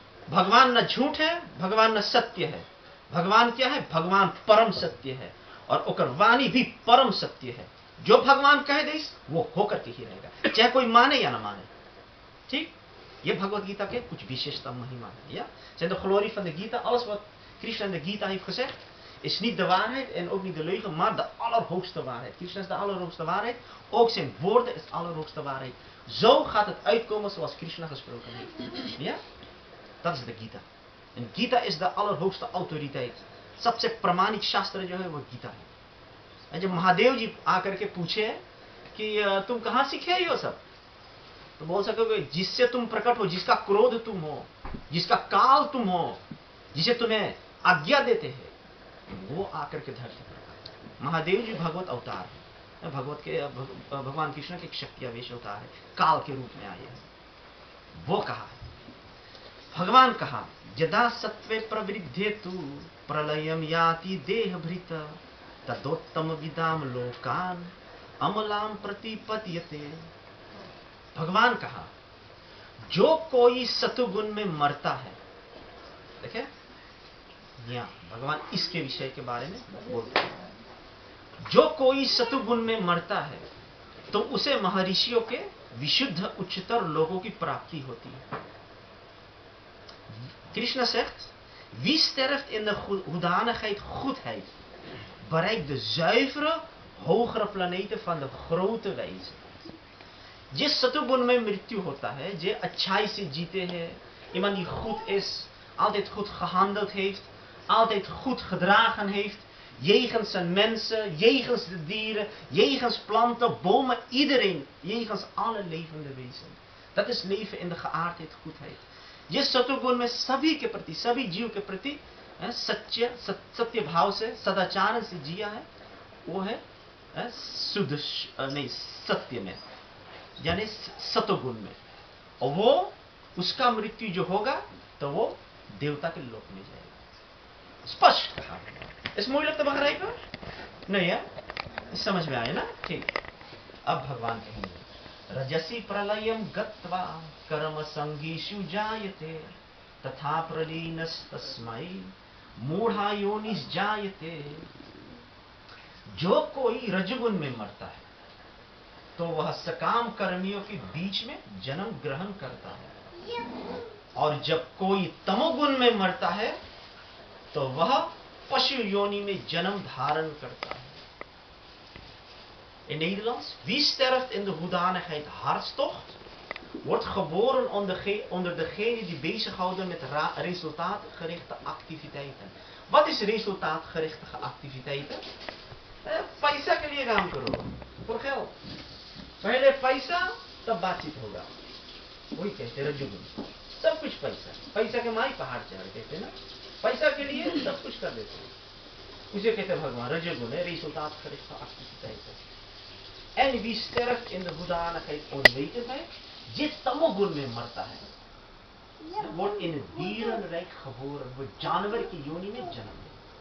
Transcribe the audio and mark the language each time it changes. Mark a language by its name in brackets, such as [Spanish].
[Hindi] भगवान न झूठ है, भगवान न सत्य है। भगवान क्या है? भगवान परम सत्य है और ओकर वाणी भी परम सत्य है। जो भगवान कह दे वो होकर के ही रहेगा, चाहे कोई माने या न माने। ठीक, ये भगवद गीता के कुछ विशेषता महिमा है. [Dutch] Ja? Zijn de glorie van de Gita, alles wat Krishna in de Gita heeft gezegd, is niet de waarheid en ook niet de leugen, maar de allerhoogste waarheid. Krishna is de allerhoogste waarheid, ook zijn woorden is de allerhoogste waarheid. Zo gaat het uitkomen zoals Krishna gesproken heeft. Ja? Dat is de Gita. En Gita is de allerhoogste autoriteit. [Hindi] सबसे प्रमाणिक शास्त्र जो है वो गीता है. जब महादेव जी आकर के पूछे कि तुम कहाँ सीखे हो सब, तो बोल सकोगे जिससे तुम प्रकट हो, जिसका क्रोध तुम हो, जिसका काल तुम हो, जिसे तुम्हें आज्ञा देते हैं, वो आकर के धरती पर. महादेव जी भगवत अवतार है, भगवत के भगवान कृष्ण के एक शक्ति आवेश अवतार है, काल के रूप में आए हैं. [Sanskrit] वो कहा है, भगवान कहा यदा सत्वे प्रवृद्धे तु प्रलयम याति देहभृत तदोत्तम विदाम लोकान अमलाम प्रतिपत्यते. [Hindi] भगवान कहा जो कोई सतुगुण में मरता है, देखे यहाँ भगवान इसके विषय के बारे में बोलते हैं, जो कोई सतुगुण में मरता है तो उसे महर्षियों के विशुद्ध उच्चतर लोगों की प्राप्ति होती है. [Dutch] Krishna zegt, wie sterft in de hoedanigheid goedheid, bereikt de zuivere, hogere planeten van de grote wijze. [Hindi] जिस सतुगुण में मृत्यु होता है, जे अच्छाई से जीते हैं, [Dutch] iemand die goed is, altijd goed gehandeld heeft, altijd goed gedragen heeft, jegens zijn mensen, jegens de dieren, jegens planten, bomen, iedereen, jegens alle levende wezens. Dat is leven in de geaardheid, goedheid. [Hindi] जिस सतुगुण में सभी के प्रति, सभी जीव के प्रति सत्य भाव से, सदाचार से जिया है, वो है शुद्ध, नहीं, सत्य में, यानी सतुगुण में। और वो उसका मृत्यु जो होगा तो वो देवता के लोक में जाएगा। स्पष्ट कहा। इस मूल लगता बख रही पर नहीं है, समझ में आए ना? ठीक। [Sanskrit] अब भगवान कहेंगे, रजसी प्रलयम गत्वा कर्म संगीषु जायते तथा प्रलीनस्तस्मै मूढ़ा योनिस जायते। [Hindi] जो कोई रजगुण में मरता है तो वह सकाम कर्मियों के बीच में जन्म ग्रहण करता है, और जब कोई तमोगुण में मरता है तो वह पशु योनि में जन्म धारण करता है। [Dutch] In Nederlands, wie sterft in de hoedanigheid hartstocht, wordt geboren onder degenen die bezighouden met resultaatgerichte activiteiten. Wat is resultaatgerichte activiteiten? [Hindi] पैसा के लिए काम करो, [Dutch] for geld. [Hindi] पहले पैसा तब बातचीत होगा, वही कहते हैं रजोगुण। सब कुछ पैसा, पैसा के माई पहाड़ चढ़ कहते ना, पैसा के लिए सब कुछ कर देते हैं, उसे कहते हैं भगवान रजोगुण है, [Dutch] resultaatgerichte activiteiten. En wie sterft in de hoedanigheid onwetendheid, [Hindi] je tamogun में मरता है, [Dutch] wordt in het dierenrijk geboren, wordt [Hindi] जानवर की योनि में जन्म लेता।